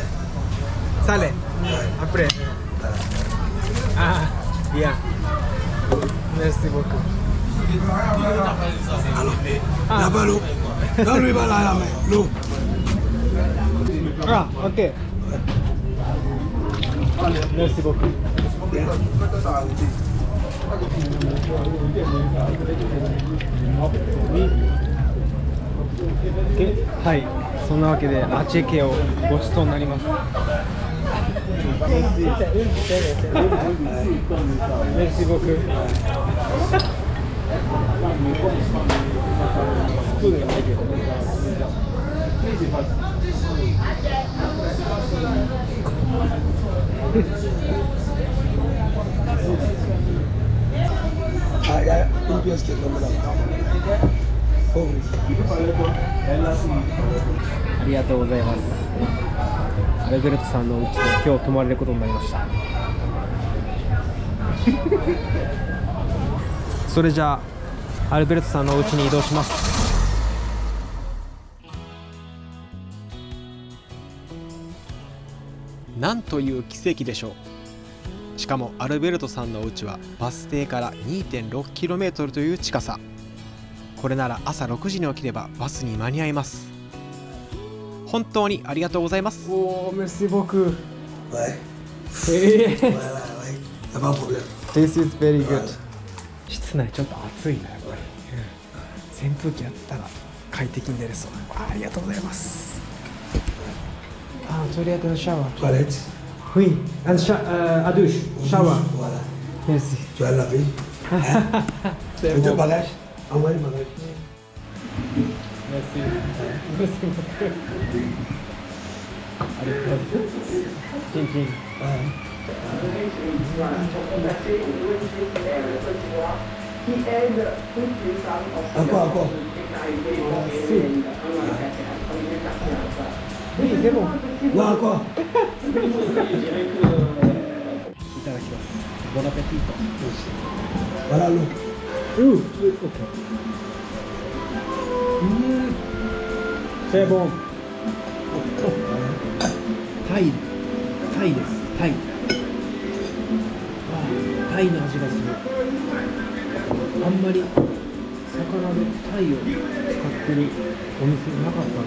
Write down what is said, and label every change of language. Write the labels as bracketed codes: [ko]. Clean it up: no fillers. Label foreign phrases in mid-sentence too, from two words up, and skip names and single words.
[fr] Sale. Après. Ah, bien. Merci beaucoup. Alors, là-bas l'eau. Donne-lui là la main, l'eau. Ah, ok. Merci beaucoup. [ja] はい、そんなわけでアチェケをごちそうになります。 [fr] Merci beaucoup. [ja] スプーンがないけど。 [fr] Ah, il y a une pièce qui est tombée là-bas. Pauvre. [ja] ありがとうございます。アルベルトさんのお家で今日泊まれることになりました。それじゃあアルベルトさんのお家に移動します。なんという奇跡でしょう。しかもアルベルトさんのお家はバス停から 2.6km という近さ。これなら朝6時に起きればバスに間に合います。本当にありがとうございます。おー、メシボク。 [fr] Ouais. Yes. Voilà, ouais. Y'a pas de problème. [en] This is very good. [ja] 室内ちょっと暑いな、やっぱり。扇風機あったら快適に寝れそう。ありがとうございます。あ、トイレットのシャワー。 [fr] Toilette. Oui, à douche, shower. Voilà. Merci. Tu vas laver. C'est Tu bon. te bagages? Envoie le bagage. Merci. Merci beaucoup. Chin chin. Encore. Oui, c'est bon. Non, encore. [ja] いただきます。ボナペティート。 [fr] Voilà l'eau. Ok. C'est bon. [ja] タイです。タイ。タイの味がする。あんまり魚でタイを使ってるお店なかったな。